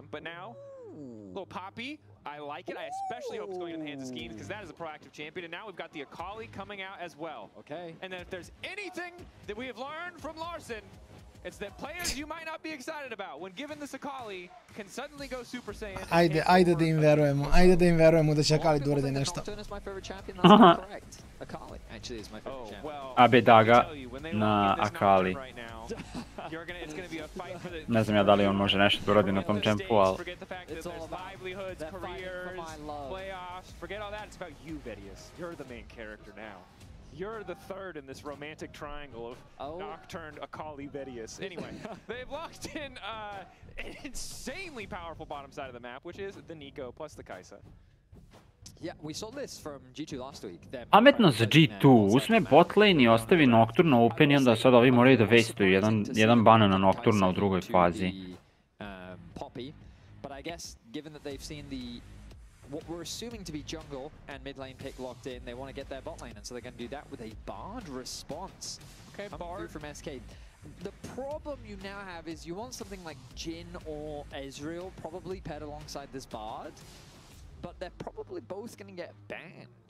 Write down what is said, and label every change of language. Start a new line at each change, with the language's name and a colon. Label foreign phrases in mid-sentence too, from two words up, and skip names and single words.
English: But now, little Poppy, I like it. I especially hope it's going in the hands of Skeens because that is a proactive champion. And now we've got the Akali coming out as well. Okay. And then if there's anything that we have learned from Larson, it's that players you might not be excited about, when given this Akali, can suddenly go Super Saiyan.
Serbian: Ajde da im verujemo. Ajde da im verujemo da će Akali da uradi nešto.
English: Akali actually is my favorite champion.
Serbian: Abedaga na Akali. Ne znam ja da li on može nešto da uradi na tom čempu, ali...
English: Forget the fact that there's livelihoods, careers, playoffs. Forget all that. It's about you, Bds. You're the main character now. You're the third in this romantic triangle of Nocturne, Akali, Bds. Anyway, they've locked in an insanely powerful bottom side of the map, which is the Nico plus the Kai'Sa. Yeah, we saw this from G2 last week.
Serbian: Pametno za G2, uzme botlane i ostavi Nocturne open i onda sad ovi moraju da waste-uju jedan ban na Nocturne u drugoj fazi.
English: Poppy, but I guess given that they've seen what we're assuming to be jungle and mid lane pick locked in, they want to get their bot lane, and so they're going to do that with a Bard response. Okay, Bard from SK. The problem you now have is you want something like Jhin or Ezreal probably paired alongside this Bard, but they're probably both going to get banned.